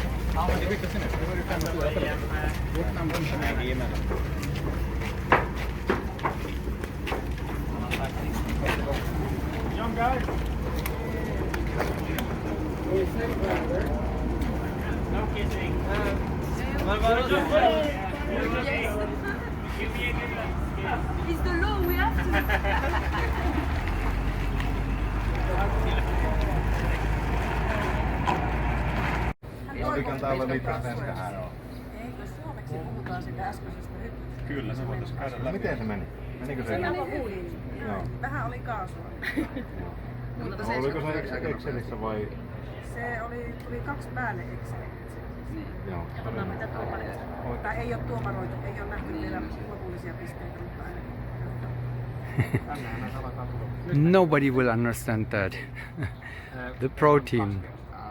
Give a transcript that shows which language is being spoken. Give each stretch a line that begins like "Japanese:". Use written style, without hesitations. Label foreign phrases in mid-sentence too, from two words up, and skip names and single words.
English: Young guy. No kissing. It's the law, we have to.
Finnish: Oliko täällä mitään tähän? Eikö suomeksi puhutaan sitä äskeisestä hyppystä? Kyllä se voitaisiin käydä läpi. Miten se meni? Menikö se? Joo. Vähän oli kaasua. No, oliko se Excelissä vai? Se tuli 2 päälle Exceliin. Joo. Katsotaan mitä tuomarit sanoo. Tai ei ole tuomaroitu, ei ole nähty vielä lopullisia pisteitä, mutta ainakin.
English: Nobody will understand that. The pro team.